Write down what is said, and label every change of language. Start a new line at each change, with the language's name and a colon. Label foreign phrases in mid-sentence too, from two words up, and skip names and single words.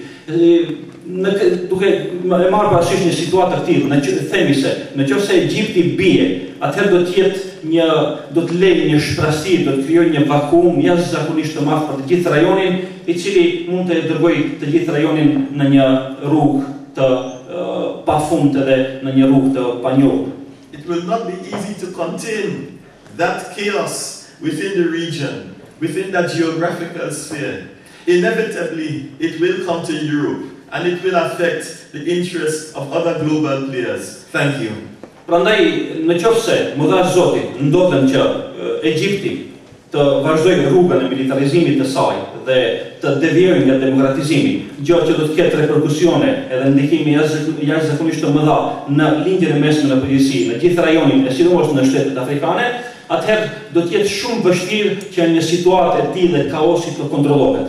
Albanian: Duke e marrë parasysh një situatë të tillë, themi se nëse Egjipti bie, atëherë do të lejë një shprastir, do të krijojë një vakuum jashtëzakonisht të madh për të gjithë rajonin, i cili mund të dërgojë të gjithë rajonin në një rrugë të pafund edhe në një rrugë të panjohur.
English: It will not be easy to contain that chaos within the region, within that geographical sphere. Inevitably, it will come to Europe, and it will affect the interests of other global players. Thank you.
Albanian: Prandaj, në qoftë se më dhash Zoti, ndodhen që Egjipti të vazhdojë rrugën e militarizimit të saj dhe të devijojë nga demokratizimi, gjë që do të ketë reperkusione edhe ndikime jashtëzakonisht të mëdha në lindjen e mesme në përgjithësi, në gjithë rajonin e sidomos në shtetet afrikane, atëherë do të jetë shumë vështirë që një situatë e tillë e kaosit të kontrollohet.